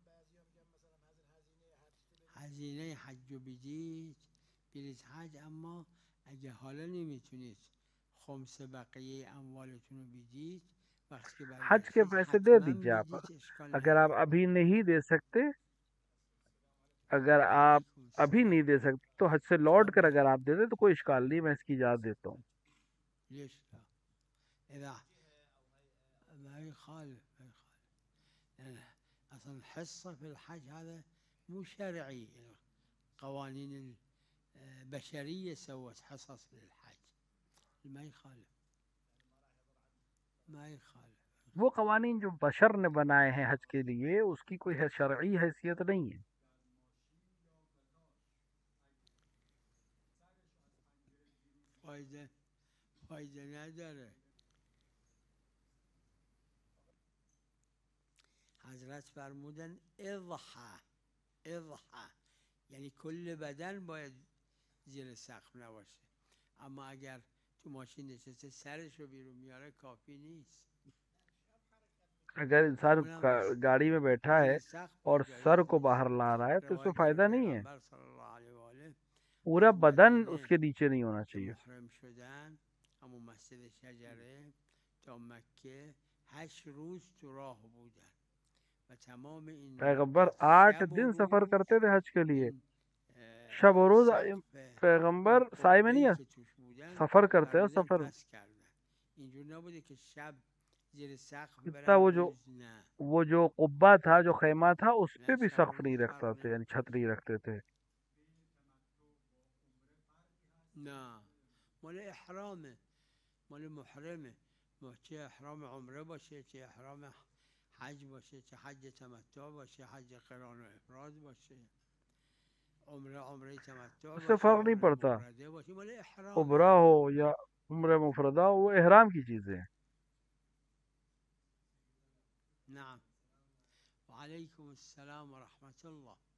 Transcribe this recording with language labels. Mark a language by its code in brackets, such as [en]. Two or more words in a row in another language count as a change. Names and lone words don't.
[fa] هزینه حج رو بیدید برید حج، اما اگه حالا نمیتونید خمس بقیه اموالتون رو بیدید وقتی که [ur] حج کے [fa] برگشتید [ur] پیسے دے [fa] حتما [ur] دیجیے آپ. [fa] بیدید، اشکال [ur] اگر آپ [fa] نداره. [ur] ابھی نہیں دے سکتے، اگر آپ [ar] علیکم [ur] ابھی نہیں [ar] السلام. [ur] دے سکتے تو حج سے لوٹ [fa] شب [ur] کر [fa] بخیر. [ur] اگر آپ دے دیں تو کوئی اشکال نہیں، میں اس کی اجازت دیتا ہوں. [ar] ليش لا؟ إذا ما يخالف ما يخالف، لأن أصلا الحصة في الحج هذا مو شرعي، قوانين البشرية سوت حصص للحج، ما يخالف ما يخالف. [ur] وہ قوانین جو بشر نے بنائے ہیں حج کے لیے اس کی کوئی شرعی حیثیت نہیں ہے. [fa] فایده نداره. حضرت فرمودن [ar] اضحى اضحى، [fa] یعنی کل بدن باید زیر سقف نباشه، اما اگر تو ماشین نشسته سرش رو بیرون میاره کافی نیست. [ur] اگر انسان [fa] اونم بس [ur] گاڑی میں بیٹھا ہے [fa] زیر سقف [ur] اور [fa] باید [ur] سر [fa] جایز [ur] کو [fa] باشه. [ur] باہر لا رہا ہے تو اس میں [fa] روایت داره [ur] فائدہ نہیں ہے. [fa] پیغمبر صلی اللہ علیه و آله [ur] پورا [fa] از [ur] بدن اس [fa] مدینه [ur] کے نیچے نہیں ہونا [fa] که [ur] چاہیے. [fa] محرم شدن همون مسجد شجره تا مکه 8 روز تو راه بودن و تمام این [ur] پیغمبر [fa] مدت [ur] 8 [fa] شب و [ur] دن سفر [fa] روز [ur] کرتے تھے حج کے لیے. [fa] این [ur] شب و روز [fa] سقف [ur] پیغمبر [fa] اون [ur] سائے میں [fa] قبه‌ای [ur] نہیں [fa] که توش بودن [ur] سفر کرتے ہیں. [fa] فرمودن سفر پس کردن. اینجور نبوده که شب زیر سقف [ur] اتنا [fa] برن روز نه [ur] وہ جو قبہ تھا، جو خیمہ تھا، اس پہ [fa] نه [ur] بھی [fa] شب و [ur] سقف [fa] روز [ur] نہیں [fa] فرق [ur] رکھتا تھا، یعنی چھت [fa] نمیکنه. [ur] نہیں رکھتے تھے. [fa] نه مال احرامه، مال محرمه، چه احرام عمره باشه، چه احرام حج باشه، چه حج تمتع باشه، حج قران و افراد باشه، عمره تمتع [ur] اس سے [fa] باشه، [ur] فرق نہیں [fa] عمره [ur] پڑتا، [fa] مفرده باشه، مال احرامه. [ur] عمرہ ہو یا عمرہ مفردہ ہو، وہ احرام کی چیزیں ہیں. [ar] نعم. وعليكم السلام ورحمة الله.